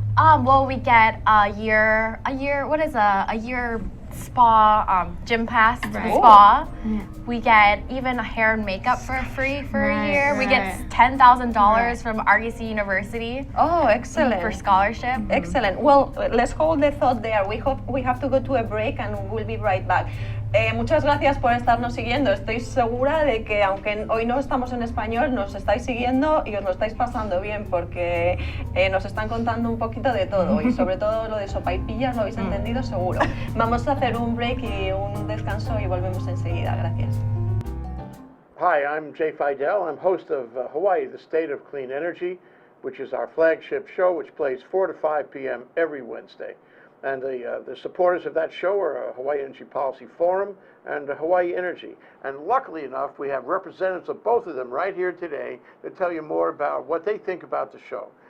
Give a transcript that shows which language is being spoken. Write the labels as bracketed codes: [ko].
[en] Well, we get a year, a year spa, gym pass to the Right. spa. Yeah. We get even hair and makeup for free for Right, a year. We get right. $10,000 from REC University Oh, excellent. for scholarship. Excellent. Well, let's hold the thought there. We have to go to a break and we'll be right back. [es] Muchas gracias por estarnos siguiendo. Estoy segura de que aunque hoy no estamos en español, nos estáis siguiendo y os lo estáis pasando bien porque nos están contando un poquito de todo y sobre todo lo de sopaipillas lo habéis entendido seguro. Vamos a hacer un break y un descanso y volvemos enseguida. Gracias. [en] Hi, I'm Jay Fidel. I'm host of Hawaii, the State of Clean Energy, which is our flagship show, which plays 4 to 5 p.m. every Wednesday. And the supporters of that show are Hawaii Energy Policy Forum and Hawaii Energy. And luckily enough, we have representatives of both of them right here today to tell you more about what they think about the show.